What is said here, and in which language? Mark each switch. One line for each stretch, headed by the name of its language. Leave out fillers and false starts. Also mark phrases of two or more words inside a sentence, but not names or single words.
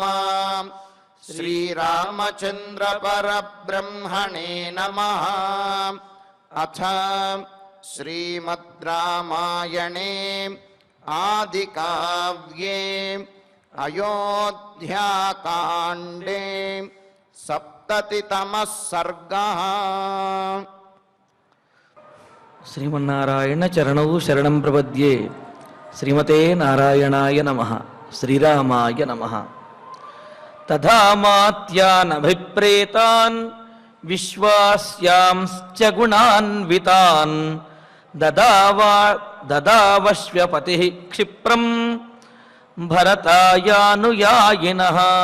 Sanskrit: श्रीरामचन्द्र परब्रह्मणे नमः। अथ श्रीमद् रामायणे आदिकाव्ये अयोध्याकाण्डे सप्ततितमः सर्गः। శ్రీమన్నారాయణ చరణౌ శరణం ప్రపద్యే. శ్రీమతే నారాయణాయ నమః. శ్రీరామాయ నమః. తథా మాత్యానభిప్రేతాన్ విశ్వాస్యాంశ్చ గుణాన్వితాన్ దదావశ్వపతిః క్షిప్రం భరతాయానుయాయినః.